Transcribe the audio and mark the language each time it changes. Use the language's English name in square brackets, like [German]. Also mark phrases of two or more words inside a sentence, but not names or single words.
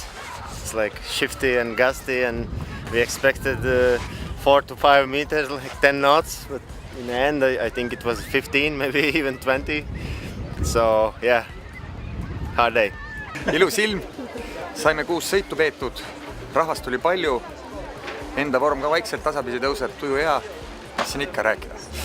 [English] It's like shifty and gusty, and we expected 4 to 5 meters, like 10 knots, but in the end I think it was 15, maybe even 20. So yeah, hard day. [Estonian] Ilus ilm, saime 6 sõitu peetud, rahvast tuli palju, enda vorm ka vaikselt tasapisi tõuseb, tuju hea, mis siin ikka rääkida.